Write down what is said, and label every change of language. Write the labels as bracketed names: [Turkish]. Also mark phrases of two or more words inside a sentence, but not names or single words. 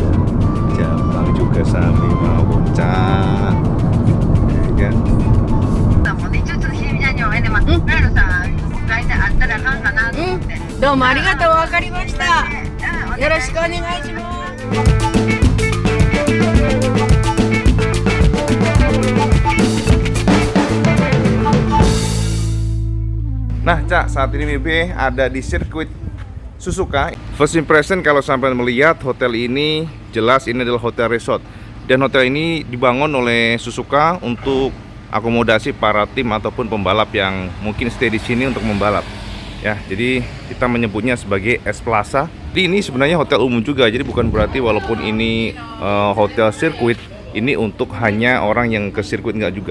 [Indonesian] Jepang juga sami mau Cak. Ya kan? [Japanese] どうもありがとう、わかりました。よろしくお願いします。 [Indonesian] Nah Cak, saat ini Mibe ada di sirkuit Suzuka. [English] First impression [Indonesian] kalau sampai melihat hotel ini, jelas ini adalah hotel resort. Dan hotel ini dibangun oleh Suzuka untuk akomodasi para tim ataupun pembalap yang mungkin stay di sini untuk membalap. Ya, jadi kita menyebutnya sebagai S Plaza. Jadi ini sebenarnya hotel umum juga, jadi bukan berarti walaupun ini hotel sirkuit, ini untuk hanya orang yang ke sirkuit enggak juga.